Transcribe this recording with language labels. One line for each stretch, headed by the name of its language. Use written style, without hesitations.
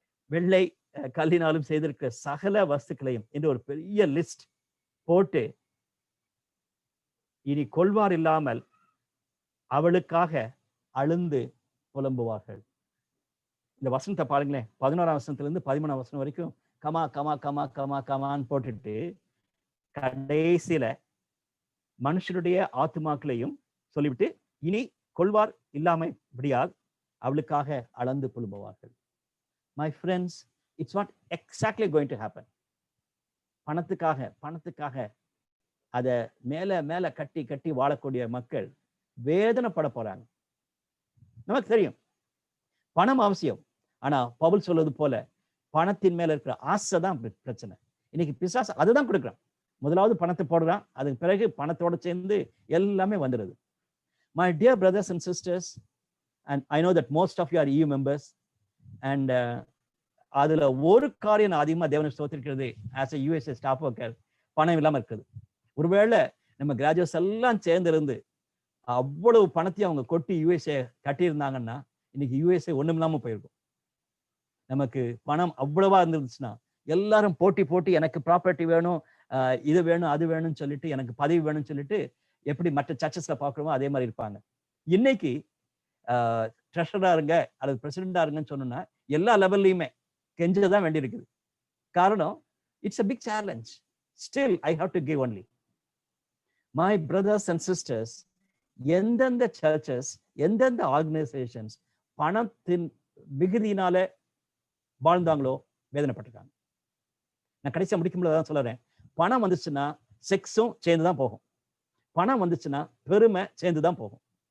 Tamil: வெள்ளை கல்லினாலும் செய்திருக்கிற சகல வஸ்துக்களையும் என்று ஒரு பெரிய லிஸ்ட் போட்டு இனி கொள்வார் இல்லாமல் அவளுக்காக அழுந்து புலம்புவார்கள். இந்த வசனத்தை பாருங்களேன். 11ஆம் வசனத்திலிருந்து 13ஆம் வசனம் வரைக்கும் கமா கமா கமா கமா கமான்னு போட்டுட்டு கடைசியில மனுஷனுடைய ஆத்துமாக்களையும் சொல்லிவிட்டு இனி கொள்வார் இல்லாம இப்படியால் அவளுக்காக அளந்து புலம்புவார்கள்.
English: My friends, it's not exactly going to happen.
Tamil: பணத்துக்காக அதை மேல கட்டி வாழக்கூடிய மக்கள் வேதனைப்பட போறாங்க. நமக்கு தெரியும் பணம் அவசியம். ஆனா பவுல் சொல்வது போல பணத்தின் மேல இருக்கிற ஆசை தான் பிரச்சனை. இன்னைக்கு பிசாசு அதுதான் கொடுக்குறான். முதலாவது பணத்தை போடுறான், அதுக்கு பிறகு பணத்தோட சேர்ந்து எல்லாமே வந்துடுது.
English: My dear brothers and sisters, and I know that most of you are EU members, and
Tamil: அதுல ஒரு காரியம் நான் அதிகமா தேவனை ஸ்தோத்திரிக்கிறது,
English: as a USA staff worker,
Tamil: பணம் இல்லாம இருக்குது. ஒருவேளை நம்ம கிராஜுவேட்ஸ் எல்லாம் சேர்ந்திருந்து அவ்வளவு பணத்தையும் அவங்க கொட்டி USA கட்டியிருந்தாங்கன்னா இன்னைக்கு USA ஒண்ணும் இல்லாம போயிருக்கும். நமக்கு பணம் அவ்வளவா இருந்துச்சுன்னா எல்லாரும் போட்டி எனக்கு ப்ராப்பர்ட்டி வேணும், இது வேணும், அது வேணும்னு சொல்லிட்டு, எனக்கு பதவி வேணும்னு சொல்லிட்டு எப்படி மற்ற சர்ச்சஸ்ல பாக்குறோமோ அதே மாதிரி இருப்பாங்க. இன்னைக்கு ட்ரெஷரா இருங்க அல்லது பிரசிடென்டா இருங்கன்னு சொன்னா எல்லா லெவல்லையுமே கெஞ்சதான் வேண்டி இருக்குது. காரணம்,
English: It's a big challenge. Still I have to give only. My brothers and sisters,
Tamil: எந்தெந்த சர்ச்சஸ், எந்தெந்த ஆர்கனைசேஷன்ஸ் பணத்தின் மிகுதியினால வாழ்ந்தாங்களோ வேதனைப்பட்டிருக்காங்க. நான் கடைசியா முடிக்கும்போது தான் சொல்றேன், பணம் வந்துச்சுன்னா செக்ஸும் சேர்ந்துதான் போகும், பணம் வந்துச்சுன்னா பெருமை சேர்ந்துதான் போகும்.